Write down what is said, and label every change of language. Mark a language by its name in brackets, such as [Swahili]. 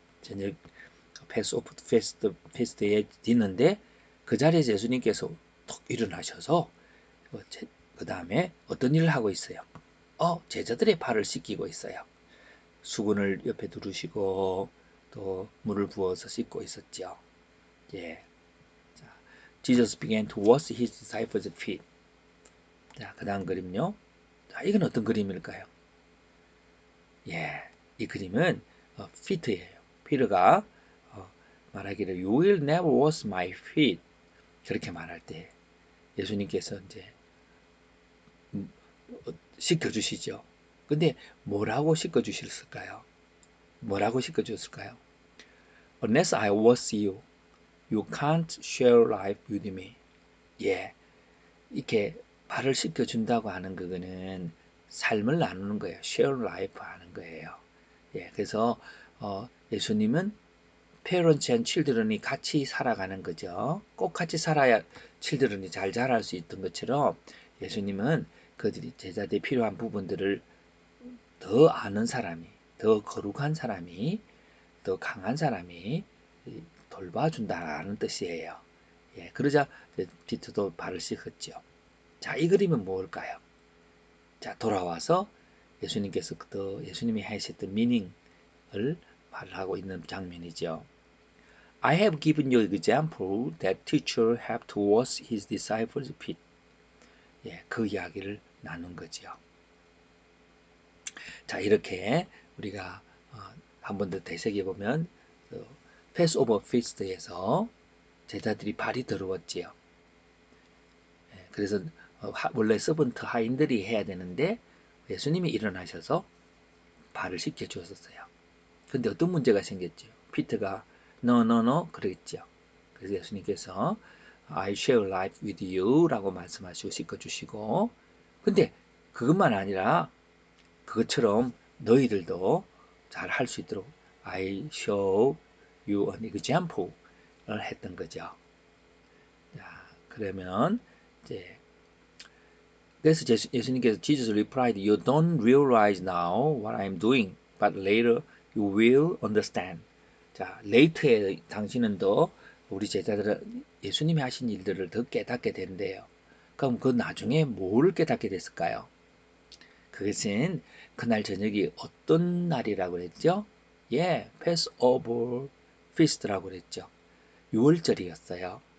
[Korean] 저녁 패스오버 피스트의 디너인데 그 자리에서 예수님께서 톡 일어나셔서 그 다음에 어떤 일을 하고 있어요? 제자들의 발을 씻기고 있어요. 수건을 옆에 두르시고 또 물을 부어서 씻고 있었죠. 예. [English] 자, Jesus began to wash his disciples' feet. [Korean] 자, 그 다음 그림요. 자, 이건 어떤 그림일까요? 예, 이 그림은 feet예요. 피터가 말하기를 [English] You will never wash my feet. [Korean] 그렇게 말할 때 예수님께서 이제 씻겨주시죠. 근데 뭐라고 씻겨주셨을까요? 뭐라고 씻겨주셨을까요? [English] Unless I wash you, you can't share life with me. [Korean] 예, 이렇게 발을 씻겨준다고 하는 그거는 삶을 나누는 거예요. [English] share life [Korean] 하는 거예요. 예, 그래서 예수님은 [English] parents and children [Korean] 이 같이 살아가는 거죠. 꼭 같이 살아야 children이 잘 자랄 수 있던 것처럼 예수님은 그들이 제자들이 필요한 부분들을 더 아는 사람이, 더 거룩한 사람이, 더 강한 사람이 돌봐준다는 뜻이에요. 예, 그러자 비트도 발을 씻었죠. 자, 이 그림은 뭘까요? 자, 돌아와서 예수님께서 예수님이 하셨던 미닝을 말하고 있는 장면이죠. [English] I have given you example that teacher have to wash his disciples' feet. [Korean] 예, 그 이야기를 나눈 거죠. 자, 이렇게 우리가 한 번 더 되새겨 보면 패스오버 피스트에서 제자들이 발이 더러웠지요. 예, 그래서 원래 서번트 하인들이 해야 되는데 예수님이 일어나셔서 발을 씻겨 주었어요. 근데 어떤 문제가 생겼죠? 피터가 [English] no, no, no [Korean] 그랬죠. 그래서 예수님께서 [English] I share life with you [Korean] 라고 말씀하시고 씻어주시고 근데 그것만 아니라 그것처럼 너희들도 잘 할 수 있도록 [English] I show you an example [Korean] 을 했던 거죠. 자, 그러면 이제 그래서 예수님께서 [English] Jesus replied, You don't realize now what I'm doing, but later you will understand. [Korean] 자, later에 당신은 더 우리 제자들은 예수님이 하신 일들을 더 깨닫게 된대요. 그럼 그 나중에 뭘 깨닫게 됐을까요? 그것은 그날 저녁이 어떤 날이라고 그랬죠? 예, Passover Feast라고 그랬죠. 6월절이었어요.